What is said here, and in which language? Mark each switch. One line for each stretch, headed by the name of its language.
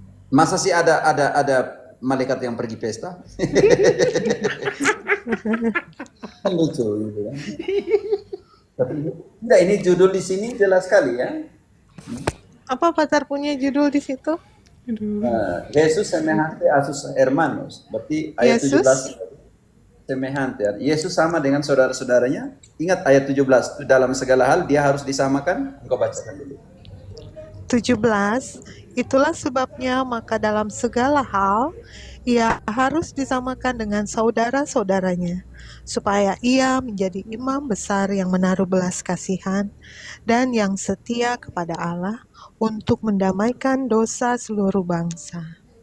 Indonesian: Masa sih ada malaikat yang pergi pesta? Lucu gitu kan. Tapi enggak, ini judul di sini jelas sekali ya. Apa Pater punya judul di situ?
Spanish: Yesus semejante a sus hermanos.
Indonesian: Berarti ayat Yesus? 17 semejante. Yesus sama dengan saudara-saudaranya. Ingat ayat 17 itu dalam segala hal dia harus disamakan. Engkau bacakan dulu. 17, itulah sebabnya maka dalam segala hal ia harus disamakan dengan saudara-saudaranya, supaya ia menjadi imam besar yang menaruh belas kasihan dan yang setia kepada Allah untuk mendamaikan dosa seluruh bangsa.